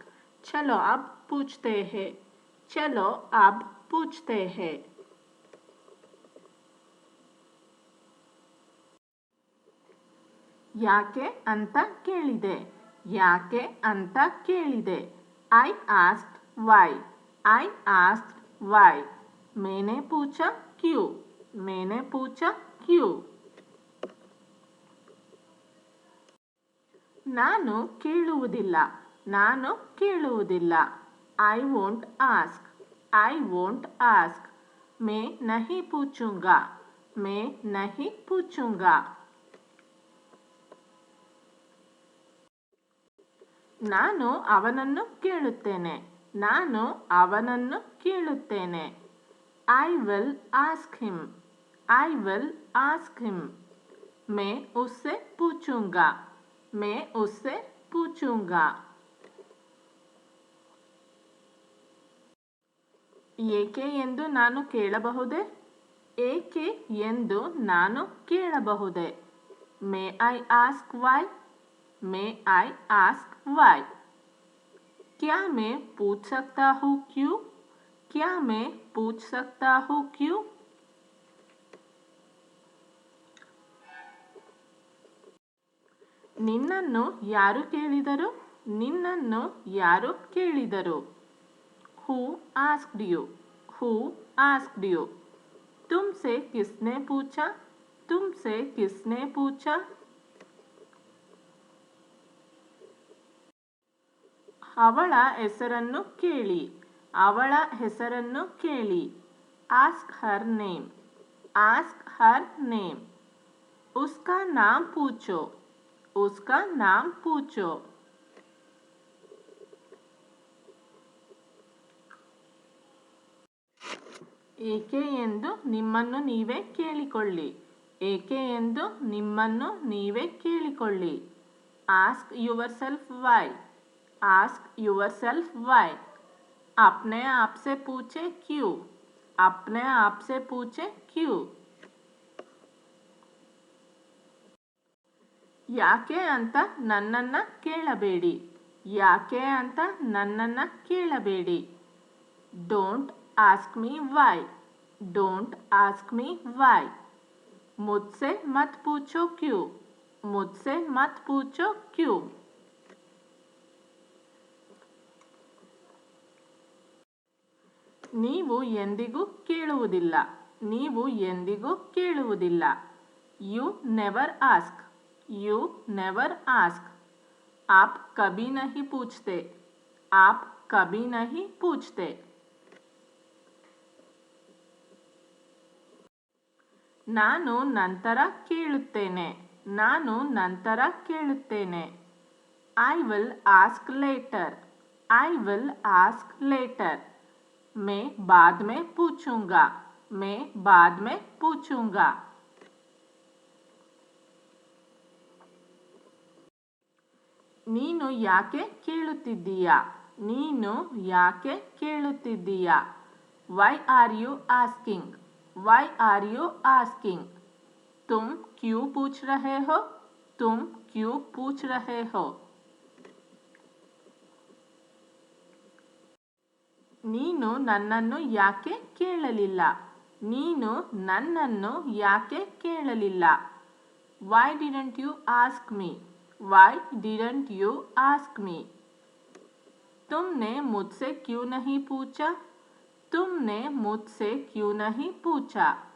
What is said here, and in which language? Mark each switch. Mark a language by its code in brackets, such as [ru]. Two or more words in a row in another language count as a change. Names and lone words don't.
[hi] चलो अब पूछते हैं, चलो अब पूछते हैं। [kn] ಯಾಕೆ ಅಂತ ಕೇಳಿದೆ, ಯಾಕೆ ಅಂತ ಕೇಳಿದೆ। [en] I asked why, I asked why. [hi] मैंने पूछा क्यों, मैंने पूछा क्यों। [kn] ನಾನು ಕೇಳುವುದಿಲ್ಲ, ನಾನು ಕೇಳುವುದಿಲ್ಲ। [en] I won't ask, I won't ask. [hi] मैं नहीं पूछूंगा, मैं नहीं पूछूंगा। [kn] ನಾನು ಅವನನ್ನು ಕೇಳುತ್ತೇನೆ, ನಾನು ಅವನನ್ನು ಕೇಳುತ್ತೇನೆ। [en] I will ask him, I will ask him. [hi] मैं उससे पूछूंगा, मैं उससे पूछूंगा। [kn] ಏಕೆ ಎಂದು ನಾನು ಕೇಳಬಹುದೇ, ಏಕೆ ಎಂದು ನಾನು ಕೇಳಬಹುದೇ। [en] May I ask why, may I ask why. [hi] क्या मैं पूछ सकता हूँ क्यों, क्या मैं पूछ सकता हूँ क्यों। [kn] ನಿನ್ನನ್ನು ಯಾರು ಕೇಳಿದರು, ನಿನ್ನನ್ನು ಯಾರು ಕೇಳಿದರು। [en] Who asked you, who asked you. [hi] तुमसे किसने पूछा, तुमसे किसने पूछा। [kn] ಅವಳ ಹೆಸರನ್ನು ಕೇಳಿ, ಅವಳ ಹೆಸರನ್ನು ಕೇಳಿ। [en] Ask her name, ask her name. [hi] उसका नाम पूछो, उसका नाम पूछो। [kn] ಏಕೆ ಎಂದು ನಿಮ್ಮನ್ನು ನೀವೇ ಕೇಳಿಕೊಳ್ಳಿ, ಏಕೆ ಎಂದು ನಿಮ್ಮನ್ನು ನೀವೇ ಕೇಳಿಕೊಳ್ಳಿ। [en] Ask yourself why, Ask yourself why. [hi] अपने आप से पूछे क्यों, अपने आप से पूछे क्यों। [kn] ಯಾಕೆ ಅಂತ ನನ್ನನ್ನ ಕೇಳಬೇಡಿ, ಯಾಕೆ ಅಂತ ನನ್ನನ್ನ ಕೇಳಬೇಡಿ। [en] Don't ask me why, don't ask me why. [hi] मुझसे मत पूछो क्यों, मुझसे मत पूछो क्यों। [kn] ನೀವು ಎಂದಿಗೂ ಕೇಳುವುದಿಲ್ಲ, ನೀವು ಎಂದಿಗೂ ಕೇಳುವುದಿಲ್ಲ। [en] You never ask, you never ask. [hi] आप कभी नहीं पूछते, आप कभी नहीं पूछते। [kn] ನಾನು ನಂತರ ಕೇಳುತ್ತೇನೆ, ನಾನು ನಂತರ ಕೇಳುತ್ತೇನೆ। [en] I will ask later, I will ask later. [hi] मैं बाद में पूछूंगा, मैं बाद में पूछूंगा। [kn] ನೀನು ಯಾಕೆ ಕೇಳುತ್ತಿದ್ದೀಯಾ, ನೀನು ಯಾಕೆ ಕೇಳುತ್ತಿದ್ದೀಯಾ। [en] Why are you asking, why are you asking. [hi] तुम क्यों पूछ रहे हो, तुम क्यों पूछ रहे हो। [kn] ನೀನು ನನ್ನನ್ನು ಯಾಕೆ ಕೇಳಲಿಲ್ಲ, ನೀನು ನನ್ನನ್ನು ಯಾಕೆ ಕೇಳಲಿಲ್ಲ। [en] Why didn't you ask me, why didn't you ask me. [hi] तुमने मुझसे क्यों नहीं पूछा, तुमने मुझसे क्यों नहीं पूछा।